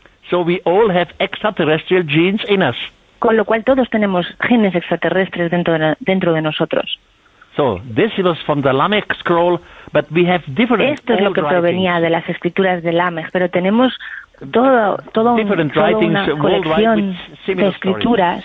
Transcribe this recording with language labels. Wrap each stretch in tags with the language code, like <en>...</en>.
<en>So we all have extraterrestrial genes in us.</en> <es>Con lo cual todos tenemos genes extraterrestres dentro de nosotros.</es> <en>So this was from the Lamech scroll, but we have different.</en> <es>Esto es lo que provenía de las escrituras de Lamech, pero tenemos toda una colección de escrituras.</es>